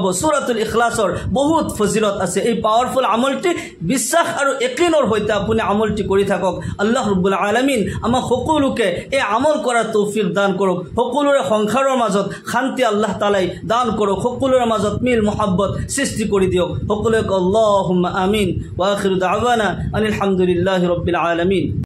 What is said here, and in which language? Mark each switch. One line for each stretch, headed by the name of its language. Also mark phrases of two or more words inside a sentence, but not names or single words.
Assamese: সূৰাতুল ইখলাছৰ বহুত ফজিলত আছে। এই পাৱাৰফুল আমলটি বিশ্বাস আৰু ইয়াকিনৰ সৈতে আপুনি আমলটি কৰি থাকক।
Arabic: الله رب العالمين
Assamese: আমাক সকলোকে এই আমল কৰাৰ তৌফিক দান কৰক। সকলোৰে সংসাৰৰ মাজত শান্তি আল্লাহ তাআলাই দান কৰক। সকলোৰে মাজত মিল মহব্বত সৃষ্টি কৰি দিয়ক। সকলোকে
Arabic: اللهم آمين. وآخر دعوانا أن الحمد لله رب العالمين.